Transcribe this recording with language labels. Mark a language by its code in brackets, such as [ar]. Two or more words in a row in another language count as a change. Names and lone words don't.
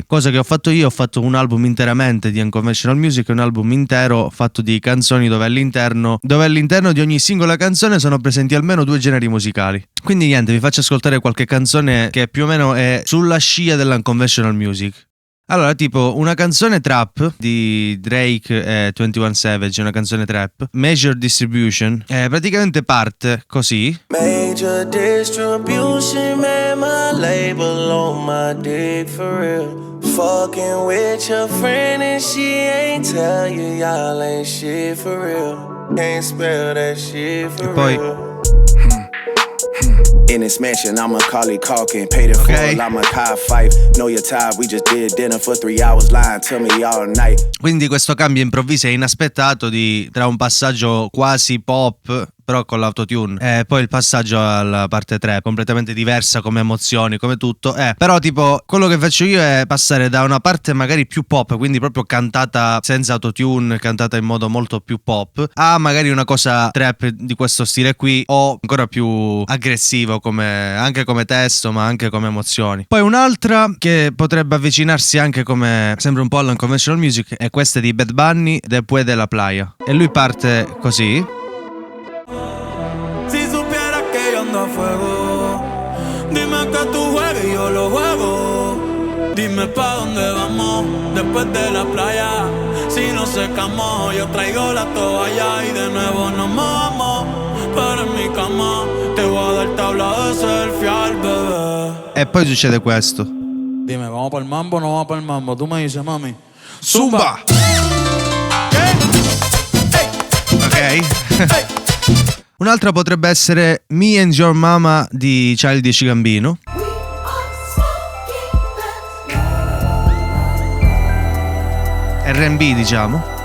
[it] Cosa che ho fatto io, ho fatto un album interamente di [en] unconventional music, [it] un album intero fatto di canzoni dove all'interno di ogni singola canzone sono presenti almeno due generi musicali. Quindi niente, vi faccio ascoltare qualche canzone che più o meno è sulla scia dell' [en] unconventional music. [it] Allora, tipo una canzone trap di Drake e 21 Savage, una canzone trap, Major Distribution, praticamente parte così. [en] Major Distribution, man, my label on my dick for real. Fucking with your friend and she ain't tell you y'all ain't shit for real. Can't spell that shit for real. In this mansion, I'm a Macaulay Culkin, paid in full, I'm a Kai Fife. Know your type, we just did dinner for 3 hours, lying to me all night. [it] Quindi questo cambio improvviso e inaspettato tra un passaggio quasi pop però con l'autotune e poi il passaggio alla parte 3 completamente diversa come emozioni, come tutto, però tipo quello che faccio io è passare da una parte magari più pop, quindi proprio cantata senza autotune, cantata in modo molto più pop, a magari una cosa trap di questo stile qui o ancora più aggressivo anche come testo ma anche come emozioni. Poi un'altra che potrebbe avvicinarsi anche come sembra un po' all' [en] unconventional music [it] è questa di Bad Bunny, Después de la Playa, e lui parte così. [es] Si supieras que yo ando a fuego, dime que tú juegas y yo lo juego. Dime pa' dónde vamos después de la playa. Si no secamos, yo traigo la toalla y de nuevo nos mojamos. Pero en mi cama te voy a dar tabla de selfie al bebé. [it] E poi succede questo. [es] Dime, ¿vamos para el mambo o no vamos para el mambo? Tú me dices, mami. Zumba! [it] Ok. Un'altra potrebbe essere Me and Your Mama di Childish Gambino. R&B, diciamo.